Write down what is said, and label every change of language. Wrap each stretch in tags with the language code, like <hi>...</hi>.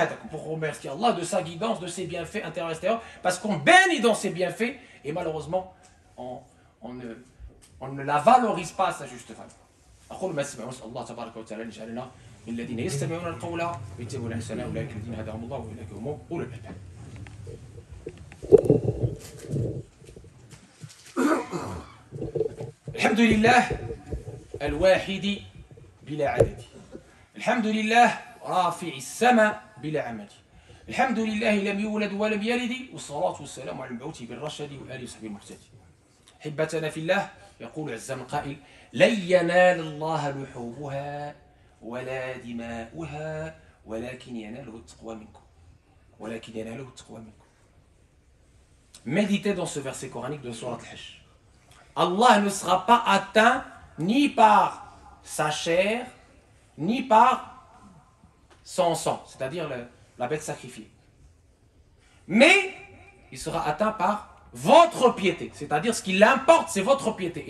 <fr>Pour remercier Allah de sa guidance, de ses bienfaits intérieurs et extérieurs, parce qu'on bénit dans ses bienfaits, et malheureusement, on ne la valorise pas à sa juste valeur.</fr> <ar>أقول ما تسمعون نسأل الله تبارك وتعالى أن يجعلنا من الذين يستمعون القول ويتبعون أحسنه أولئك الذين هداهم الله وأولئك هم أولو الألباب. الحمد لله الواحد بلا عدد. الحمد لله رافع السماء بلا عمد. الحمد لله لم يولد ولم يلد والصلاة والسلام على المبعوث بالرشد وآله وصحبه المهتدي. حبتنا في الله يقول عز من قائل لن ينال الله لحومها ولا دماؤها ولكن يناله التقوى منكم. ولكن يناله التقوى منكم.</ar> <fr>Méditez dans ce verset coranique de Surat al-Hajj. Allah ne sera pas atteint ni par sa chair, ni par son sang, c'est-à-dire la bête sacrifiée. Mais il sera atteint par votre piété, c'est-à-dire ce qui l'importe, c'est votre piété.</fr>